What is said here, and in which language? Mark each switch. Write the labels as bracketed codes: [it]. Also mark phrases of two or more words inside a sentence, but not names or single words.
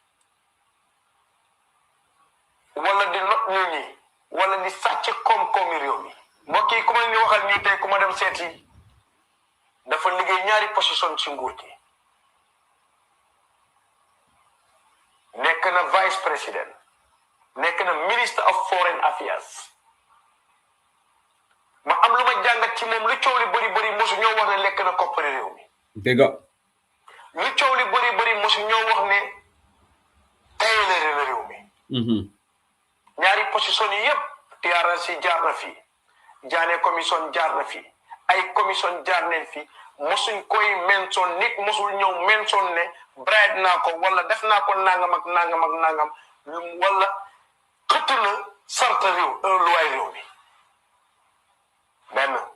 [wo] wala di not nit ñi wala di sàcc koom-koomi réew mi mbokk yi ku ma ni waxal nii tey ku ma dem seeti dafa liggéey ñaari position ci nguur gi nekk na [fr] vice président [wo] nekk na [en] minister of foreign affairs [wo] ma am lu ma jàngat ci moom lu coow li bëri mosu ñoo wax ne lekk na koppari réew mi dégg lu coow li bëri mosu ñoo wax ne tayale réew mi ñaari position yi yëpp TRRC jaar na fi jaane commission jaar na fi ay commission jaar nañ fi mosuñ koy mention nit mosul ñëw mention ne bribe naa ko wala def naa ko nangam ak nangam wala xëtt na sarta réew luwaay réew mi benn